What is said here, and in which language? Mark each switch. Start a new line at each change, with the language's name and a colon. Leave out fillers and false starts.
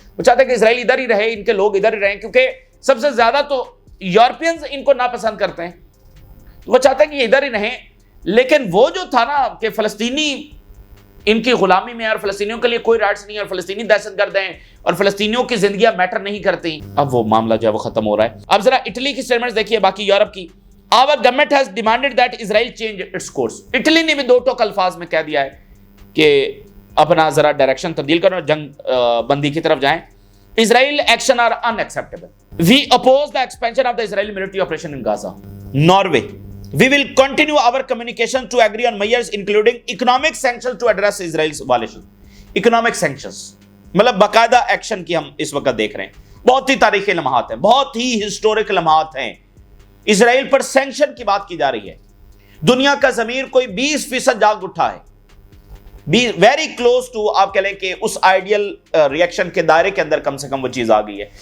Urdu: وہ چاہتے ہیں کہ اسرائیل ادھر ہی رہے, ان کے لوگ ادھر ہی رہیں, کیونکہ سب سے زیادہ تو یورپینز ان کو ناپسند کرتے ہیں. وہ چاہتے ہیں کہ یہ ادھر ہی رہیں. لیکن وہ جو تھا نا کہ فلسطینی ان کی غلامی میں اور فلسطینیوں کے لیے کوئی رائٹس نہیں اور فلسطینی دہشت گرد ہیں اور فلسطینیوں کی زندگیاں میٹر نہیں کرتی, اب وہ معاملہ جو ہے وہ ختم ہو رہا ہے. اب ذرا اٹلی کی سٹیٹمنٹس دیکھیے, باقی یورپ کی.
English: Our government has demanded that Israel change its course.
Urdu: Italy نے بھی 2 ٹوک الفاظ میں کہہ دیا ہے کہ اپنا ذرا ڈائریکشن تبدیل کرو اور جنگ بندی کی طرف جائیں.
English: Israel action are unacceptable. We oppose the expansion of the Israeli military operation in Gaza. Norway. We will continue our communication to agree on measures including economic sanctions to address Israel's violation.
Urdu: Economic sanctions مطلب باقاعدہ action کی ہم اس وقت دیکھ رہے ہیں. بہت ہی تاریخی لمحات ہیں, بہت ہی ہسٹورک لمحات ہیں. اسرائیل پر سینکشن کی بات کی جا رہی ہے. دنیا کا ضمیر کوئی 20% جاگ اٹھا ہے.
English: very close to
Urdu: آپ کہہ لیں کہ اس آئیڈیل ریئیکشن کے دائرے کے اندر کم سے کم وہ چیز آ گئی ہے.